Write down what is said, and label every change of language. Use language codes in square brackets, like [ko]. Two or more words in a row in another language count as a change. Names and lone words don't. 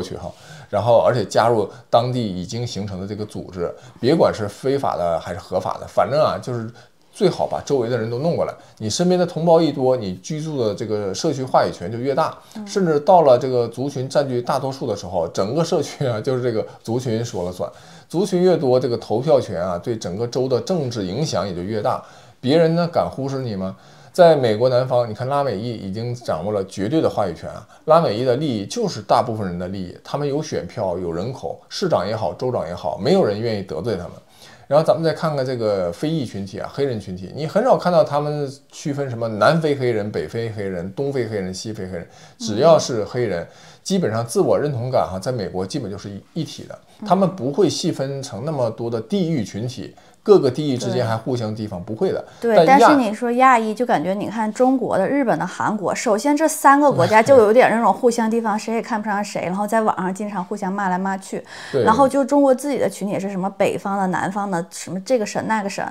[zh] 去哈，然後而且加入當地已經形成的這個組織，別管是非法的還是合法的，反正啊就是最好把周圍的人都弄過來，你身邊的同胞一多，你居住的這個社區話語權就越大，甚至到了這個族群佔據大多數的時候，整個社區啊就是這個族群說了算，族群越多，這個投票權啊對整個州的政治影響也就越大，別人呢敢忽視你嗎？在美國南方，你看拉美裔已經掌握了絕對的話語權啊，拉美裔的利益就是大部分人的利益，他們有選票，有人口，市長也好，州長也好，沒有人願意得罪他們。然後咱們再看看這個非裔群體啊，黑人群體，你很少看到他們區分什麼南非黑人、北非黑人、東非黑人、西非黑人，只要是黑人，基本上自我認同感哈，在美國基本就是一體的，他們不會細分成那麼多的地域群體。各個地域之間還互相提防，不會的。對，但是你說亞裔，就感覺你看中國的、日本的、韓國，首先這3個國家就有點那種互相提防，誰也看不上誰，然後在網上經常互相罵來罵去。然後就中國自己的群體也是什麼北方的、南方的，什麼這個省那個省。